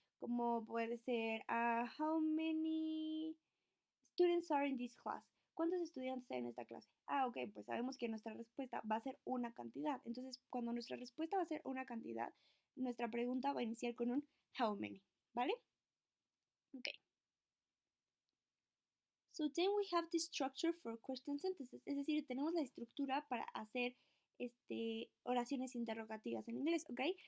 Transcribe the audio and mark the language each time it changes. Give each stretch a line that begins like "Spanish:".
Spanish: Como puede ser,
English: how many students are in this class?
Spanish: ¿Cuántos estudiantes hay en esta clase? Ok, pues sabemos que nuestra respuesta va a ser una cantidad. Entonces, cuando nuestra respuesta va a ser una cantidad, nuestra pregunta va a iniciar con un
English: how many,
Spanish: ¿vale? Ok.
English: So then we have the structure for question sentences.
Spanish: Es decir, tenemos la estructura para hacer oraciones interrogativas en inglés, ¿ok?